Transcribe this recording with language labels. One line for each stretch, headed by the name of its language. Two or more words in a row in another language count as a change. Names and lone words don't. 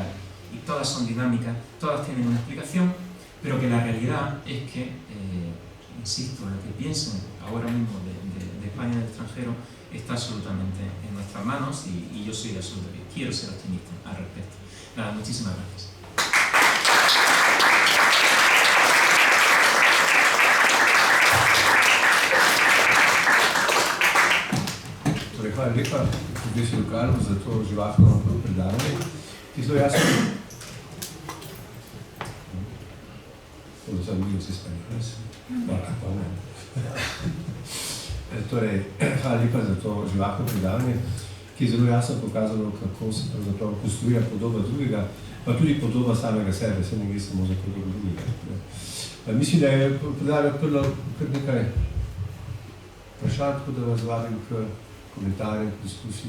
Spanish: Y todas son dinámicas, todas tienen una explicación, pero que la realidad es que, insisto, lo que piensen ahora mismo de España en el extranjero está absolutamente en nuestras manos, y yo soy absolutamente, quiero ser optimista al respecto. Nada, muchísimas gracias.
Slovenian: Torej, hvala lepa, profesor Karl, za to živahno predavanje. Zelo jasno
Spanish: los españoles, actualmente.
Slovenian: Torej, hvala lepa za to živahno predavanje, ki je zelo jasno pokazalo, kako se pravzaprav konstruira podoba drugega, pa tudi podoba samega sebe, se ne gre samo za podobo drugega. Mislim, da je predavanje odprlo kar nekaj vprašanj, tako da vas vabim k komentarjem, k diskusiji.